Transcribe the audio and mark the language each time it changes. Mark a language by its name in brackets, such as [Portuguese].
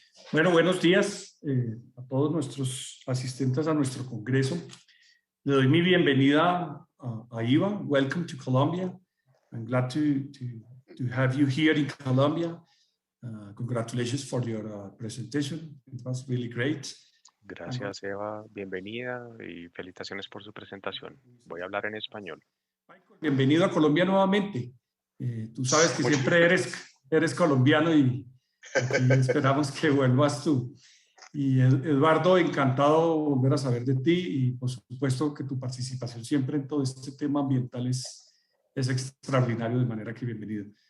[Spanish] Bueno, buenos días a todos nuestros asistentes a nuestro congreso. Le doy mi bienvenida a Iva. [English] Welcome to Colombia. I'm glad to have you here in Colombia. Congratulations for your presentation. It was really great. [Spanish] Gracias, Eva. Bienvenida y felicitaciones por su presentación. Voy a hablar en español. Bienvenido a Colombia nuevamente. Tú sabes que siempre eres colombiano y esperamos que vuelvas tú. Y Eduardo, encantado de volver a saber de ti y por supuesto que tu participación siempre en todo este tema ambiental es extraordinario, de manera que bienvenido.